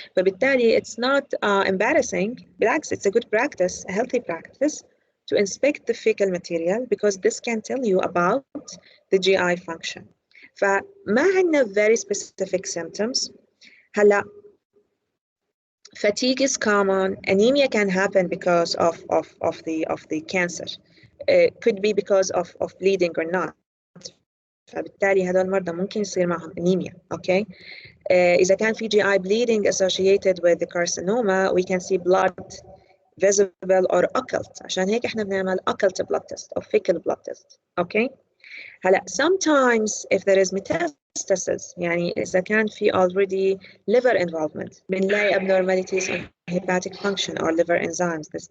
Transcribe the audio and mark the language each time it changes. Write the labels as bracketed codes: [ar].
[en] فبالتالي it's not embarrassing، بالعكس it's a good practice, a healthy practice to inspect the fecal material because this can tell you about the GI function. [ar] فما عندنا [en] very specific symptoms. هلا fatigue is common, anemia can happen because of the cancer. Could be because of bleeding or not. [ar] فبالتالي هذول المرضى ممكن يصير معهم anemia. [en] okay, [ar] إذا كان في [en] GI bleeding associated with the carcinoma we can see blood visible or occult. [ar] عشان هيك احنا بنعمل [en] occult blood test or fecal blood test. okay, هلا sometimes if there is metastasis [ar] يعني إذا كان في [en] already liver involvement بنلاقي abnormalities in hepatic function or liver enzymes.